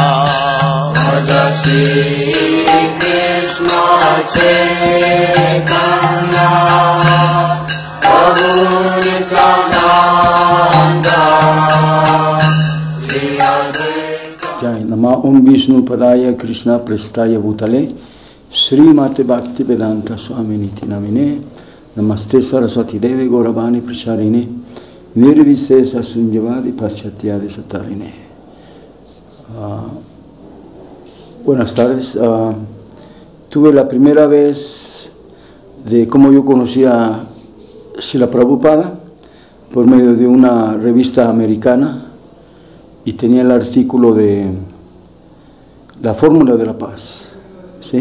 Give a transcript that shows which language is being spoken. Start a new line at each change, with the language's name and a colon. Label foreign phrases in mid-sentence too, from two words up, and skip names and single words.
Sanskrit: श्री कृष्ण चैतन्य प्रभु नित्यानन्द श्री अद्वैत जय नमः ओं विष्णु पादाय कृष्ण प्रेष्ठाय भूतले श्री मते भक्ति वेदान्त स्वामी इति नामिने नमस्ते सरस्वती देवी गौरवाणी प्रचारिणे निर्विशेष शून्यवादि पाश्चात्य देशतारिणे.
Spanish: Buenas tardes. Tuve la primera vez de cómo yo conocí a Srila Prabhupada por medio de una revista americana y tenía el artículo de la fórmula de la paz, ¿sí?